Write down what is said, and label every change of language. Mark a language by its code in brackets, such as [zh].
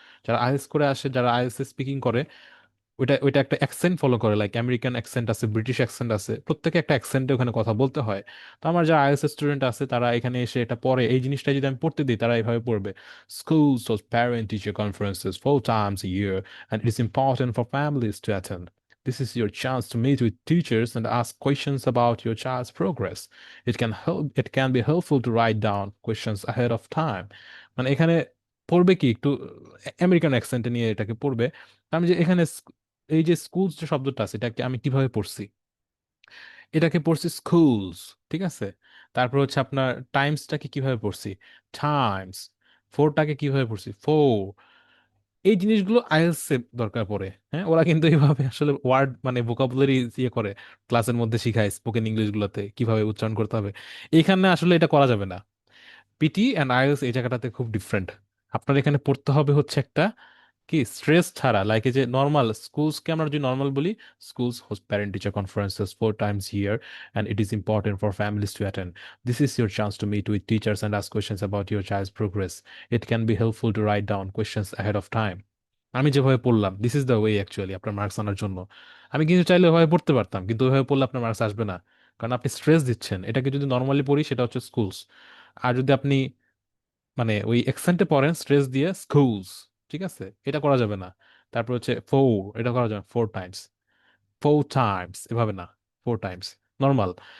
[bn] যারা আইএলটিএস করে আসে, যারা আইএলটিএস স্পিকিং করে, ওইটা ওইটা একটা অ্যাকসেন্ট ফলো করে, লাইক আমেরিকান অ্যাকসেন্ট আছে, ব্রিটিশ অ্যাকসেন্ট আছে, প্রত্যেকে একটা অ্যাকসেন্টে ওখানে কথা বলতে হয়। তো আমার যারা আইএলটিএস স্টুডেন্ট আছে তারা এখানে এসে এটা পড়ে, এই জিনিসটা যদি আমি পড়তে দিই তারা এইভাবে পড়বে: [en] schools host parent teacher conferences 4 times a year, and it is important for families to attend. This is your chance to meet with teachers and ask questions about your child's progress. It can be helpful to write down questions ahead of time। [bn] মানে এখানে পড়বে কি একটু American অ্যাকসেন্টে নিয়ে এটাকে পড়বে। আমি যে এখানে এই যে স্কুলস যে শব্দটা আছে, এটাকে আমি কিভাবে পড়ছি, এটাকে পড়ছি স্কুলস। ঠিক আছে, তারপর হচ্ছে আপনার টাইমসটাকে কিভাবে পড়ছি, টাইমস। ফোরটাকে কিভাবে পড়ছি, ফোর। এই জিনিসগুলো আইএলটিএস এ দরকার পড়ে। হ্যাঁ, ওরা কিন্তু এইভাবে আসলে ওয়ার্ড মানে ভোকাবুলারি ইয়ে করে, ক্লাসের মধ্যে শিখায় স্পোকেন ইংলিশ গুলোতে কিভাবে উচ্চারণ করতে হবে। এখানে আসলে এটা করা যাবে না। পিটি অ্যান্ড আইএলটিএস এই জায়গাটাতে খুব ডিফারেন্ট। আপনার এখানে পড়তে হবে হচ্ছে একটা কি স্ট্রেস ছাড়া, লাইক এই যে নর্মাল স্কুলসকে আমরা যদি নর্মাল বলি, [en] Schools host parent teacher conferences 4 times a year, and it is important for families to attend. This is your chance to meet with teachers and ask questions about your child's progress. It can be helpful to write down questions ahead of time। [bn] আমি যেভাবে পড়লাম, [en] this is the way actually [bn] আপনার marks আনার জন্য। আমি কিন্তু চাইলে ওইভাবে পড়তে পারতাম, কিন্তু ওইভাবে পড়লে আপনার মার্কস আসবে না, কারণ আপনি স্ট্রেস দিচ্ছেন। এটাকে যদি নর্মালি পড়ি সেটা হচ্ছে স্কুলস, আর যদি আপনি মানে ওই অ্যাকসেন্টে পড়েন স্ট্রেস দিয়ে, স্কুলস। ঠিক আছে, এটা করা যাবে না। তারপর হচ্ছে ফোর, এটা করা যাবে 4 times, 4 times এভাবে না, 4 times নর্মাল।